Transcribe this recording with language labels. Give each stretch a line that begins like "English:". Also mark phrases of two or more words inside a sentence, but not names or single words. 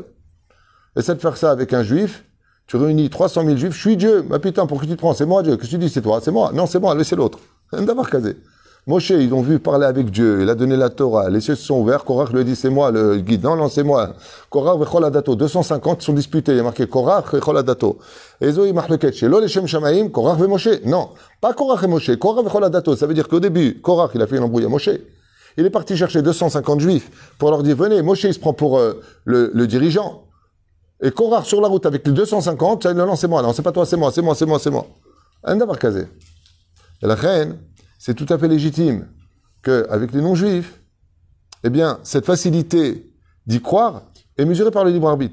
French: Essaie de faire ça avec un juif. Tu réunis 300 000 juifs. « Je suis Dieu. » « Ah putain, pour qui tu te prends? C'est moi Dieu. Qu'est-ce que tu dis? C'est toi. C'est moi. Non, c'est moi. Laissez l'autre. » D'avoir casé. Moshe, ils l'ont vu parler avec Dieu. Il a donné la Torah. Les cieux se sont ouverts. Korach lui a dit « C'est moi le guide. » Non, non, c'est moi.
Hebrew: קורח וכל עדתו.
French: 250 sont disputés. Il y a marqué
Hebrew: קורח וכל עדתו. איזו מחלוקת שלא לשם שמים.
French: Korach ve Moshe. Non, pas Korach et Moshe.
Hebrew: קורח וכל עדתו.
French: Ça veut dire qu'au début, Korach, il a fait une embrouille à Moshe. Il est parti chercher 250 juifs pour leur dire, venez, Moshe, il se prend pour le dirigeant. Et Korach sur la route avec les 250, ça, non, c'est moi, non, c'est pas toi, c'est moi, c'est moi, c'est moi, c'est moi. Un d'avoir casé. Et la reine, c'est tout à fait légitime qu'avec les non-juifs, eh bien, cette facilité d'y croire est mesurée par le libre arbitre.